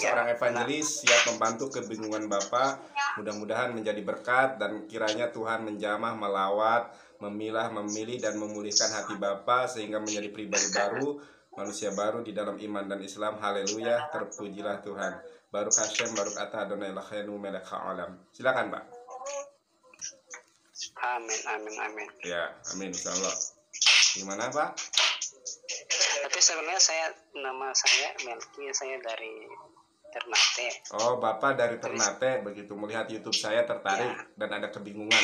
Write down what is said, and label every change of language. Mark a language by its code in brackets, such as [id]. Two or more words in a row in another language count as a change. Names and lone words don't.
[id] seorang evangelis siap membantu kebingungan Bapak. Mudah-mudahan menjadi berkat dan kiranya Tuhan menjamah, melawat, memilah, memilih dan memulihkan hati Bapak sehingga menjadi pribadi baru, manusia baru di dalam iman dan Islam. Haleluya, terpujilah Tuhan. [he] ברוך השם, ברוך אתה אדוני אלוהינו מלך העולם. [id] Silakan, Pak. Amin. Ya, amin insyaallah. Gimana, Pak? Tapi sebenarnya nama saya Melki, saya dari Ternate. Oh, Bapak dari Ternate, begitu melihat YouTube saya tertarik dan ada kebingungan.